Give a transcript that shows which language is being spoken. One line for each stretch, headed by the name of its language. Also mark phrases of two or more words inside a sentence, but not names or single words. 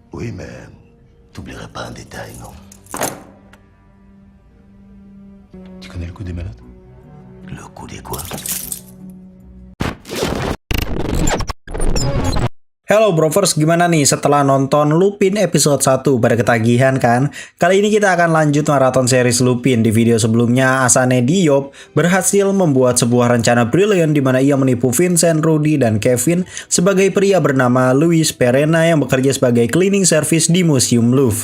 French: Oui, mais t'oublierais pas un détail, non? Tu connais le coup des menottes? Le coup des quoi?
Indonesian: Hello Brovers, gimana nih setelah nonton Lupin episode 1 pada ketagihan kan? Kali ini kita akan lanjut maraton series Lupin. Di video sebelumnya, Asane Diop berhasil membuat sebuah rencana brilian di mana ia menipu Vincent, Rudy, dan Kevin sebagai pria bernama Louis Perena yang bekerja sebagai
English: cleaning service
Indonesian: di Museum Louvre.